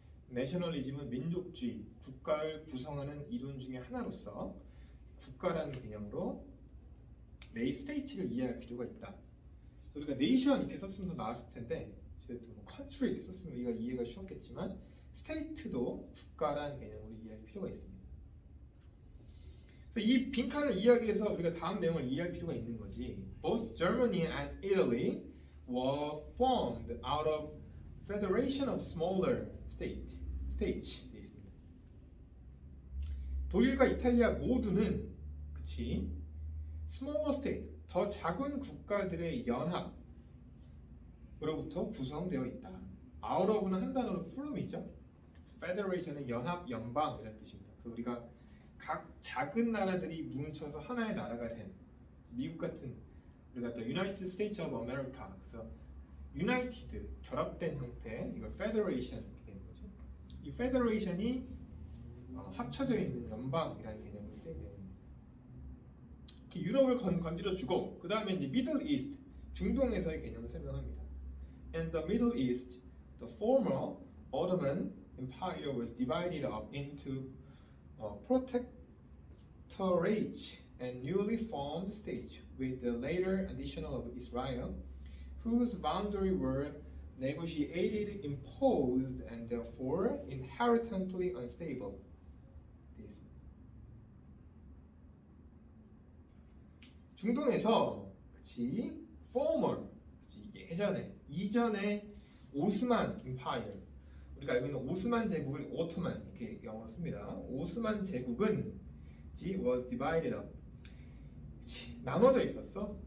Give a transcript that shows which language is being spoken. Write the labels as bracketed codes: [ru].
[ko] 내셔널리즘은 민족주의, 국가를 구성하는 이론 중에 하나로서 국가라는 개념으로 스테이트를 이해할 필요가 있다. 우리가 네이션 이렇게 썼으면 더 나았을 텐데 뭐 country 이렇게 썼으면 우리가 이해가 쉬웠겠지만 스테이트도 국가라는 개념으로 이해할 필요가 있습니다. 그래서 이 빈칸을 이해하기 위해서 우리가 다음 내용을 이해할 필요가 있는 거지. [en] Both Germany and Italy were formed out of federation of smaller states. [ko] 되어 있습니다. 독일과 이탈리아 모두는 그치 [en] smaller state [ko] 더 작은 국가들의 연합으로부터 구성되어 있다. out of는 한 단어로 from이죠. federation은 연합, 연방이라는 뜻입니다. 그래서 우리가 각 작은 나라들이 뭉쳐서 하나의 나라가 된 미국 같은 우리가 또 United States of America 그래서 United 결합된 형태 이걸 federation 이렇게 되는 거죠. 이 federation이 합쳐져 있는 연방이라는 개념으로 쓰이네요. 유럽을 건드려주고 그 다음에 이제 Middle East 중동에서의 개념을 설명합니다. [en] In the Middle East, the former Ottoman Empire was divided up into protectorates and newly formed states, with the later addition of Israel, whose boundaries were negotiated, imposed, and therefore inherently unstable. [ko] 중동에서 그치 former 그치, 이전에 오스만 임파이어 우리가 알고 있는 오스만 제국을 오토만 이렇게 영어로 씁니다. 오스만 제국은 [en] was divided up [ko] 그치, 나눠져 있었어.